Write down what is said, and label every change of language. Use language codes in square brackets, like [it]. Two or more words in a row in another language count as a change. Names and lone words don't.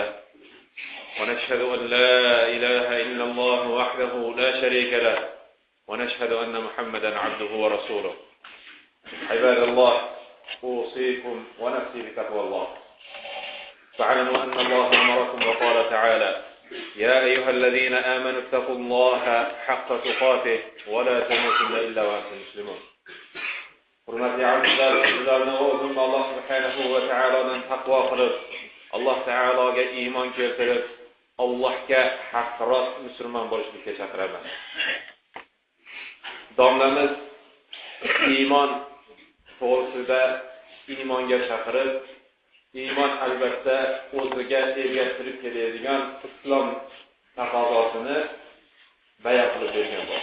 [ar] ونشهد أن لا إله إلا الله وحده لا شريك له، ونشهد أن محمدا عبده ورسوله. عباد الله، أوصيكم ونفسي بتقوى الله. فاعلموا أن الله أمركم وقال تعالى: يا أيها الذين آمنوا اتقوا الله حق تقاته ولا تموتن إلا وأنتم مسلمون. [uz] Hurmatli azizlar, sizlarni o'zim Alloh [ar] سبحانه وتعالى [uz] taqvo qilib, Alloh taologa iymon keltirib, Allohga haqqorost musulmon bo'lishga chaqiraman. Domlamiz iymon to'g'risida iymonga chaqirib, iymon albatta o'ziga ergashtirib keladigan islom taqozosini bayon qilib bergan bor.